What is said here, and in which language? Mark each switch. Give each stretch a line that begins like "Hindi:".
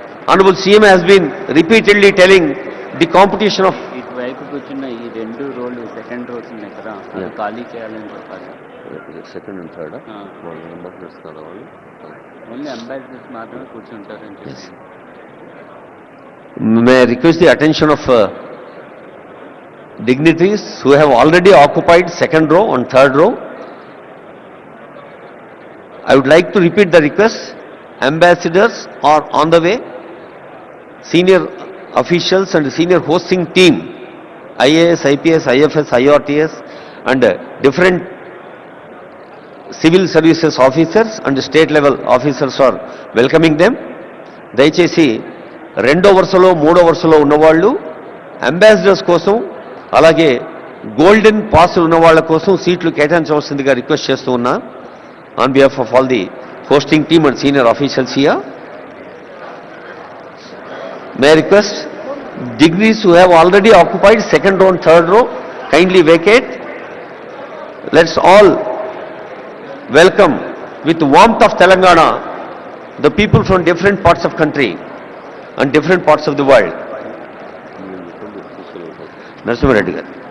English: honourable CM has been repeatedly telling the competition of
Telugu: ఇటువైపు కూర్చున్న ఈ 2 రోలు సెకండ్ రోస్ ఉన్నాయి కదా, అది ఖాళీ చేయాలని చెప్పాలి.
English: Second and third ఆ.
Telugu: వాళ్ళు అంబాసిడర్స్ కదా వాళ్ళు. ఓన్లీ అంబాసిడర్స్ మాత్రమే కూర్చుంటారని చెప్పి.
English: May I request the attention of dignitaries who have already occupied second row and third row. I would like to repeat the request. Ambassadors are on the way. Senior officials and senior hosting team, IAS, IPS, IFS, IRTS and different civil services officers and state level officers are welcoming them.
Telugu: దయచేసి 2వ వరుసలో 3వ వరుసలో ఉన్నవాళ్ళు ambassadors కోసం అలాగే golden pass ఉన్న వాళ్ళ కోసం సీట్లు కేటాయించవలసిందిగా రిక్వెస్ట్ చేస్తూ ఉన్నా
English: On behalf of all the hosting team and senior officials here. May request degrees who have already occupied second row and third row kindly vacate. Let's all welcome with warmth of Telangana the people from different parts of country and different parts of the world. Narasimha Reddy garu.